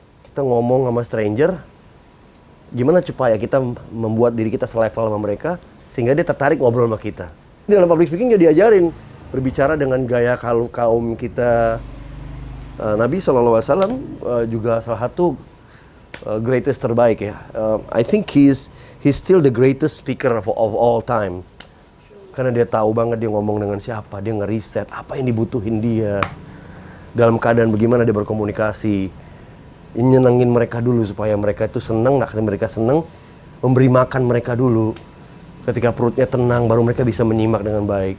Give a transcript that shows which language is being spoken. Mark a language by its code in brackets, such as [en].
[id] Kita ngomong sama stranger, gimana supaya kita membuat diri kita selevel sama mereka, sehingga dia tertarik ngobrol sama kita. Di dalam public speaking dia diajarin berbicara dengan gaya kaum kita. Nabi SAW juga salah satu greatest terbaik ya. [en] I think he's still the greatest speaker of all time. [id] Karena dia tahu banget dia ngomong dengan siapa, dia ngeriset apa yang dibutuhin dia. Dalam keadaan bagaimana dia berkomunikasi. Nyenengin mereka dulu supaya mereka itu senang, nah mereka senang, memberi makan mereka dulu. Ketika perutnya tenang baru mereka bisa menyimak dengan baik.